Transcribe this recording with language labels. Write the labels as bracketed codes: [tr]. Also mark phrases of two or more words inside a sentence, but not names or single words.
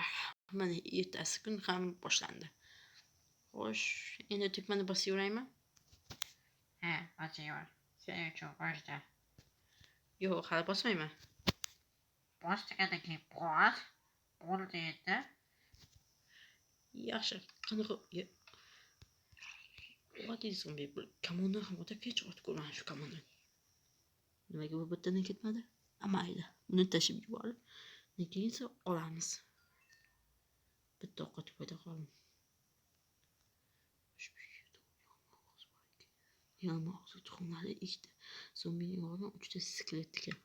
[uz] Mana ertasi kun ham boshlandi. Xo'sh, endi tugmani bosaveraymi? Ha, bosaver. Sening uchun boshda. Yo'q, hali bosmayman. Bos degandan keyin bos. Bo'ldi endi. Yaxshi, qanaqa [en] What is zombie? [uz] Kamondan ham o'ta kech ot ko'rman shu kamondan. Nimaga bu bittadan ketmadi? Mayli, buni tashib yuborib, keyin esa olamiz. Bitta ovqat foyda qoldim. Yalmoq tuxumlari ikkita, zombining o'rniga 3 ta skelet ekan.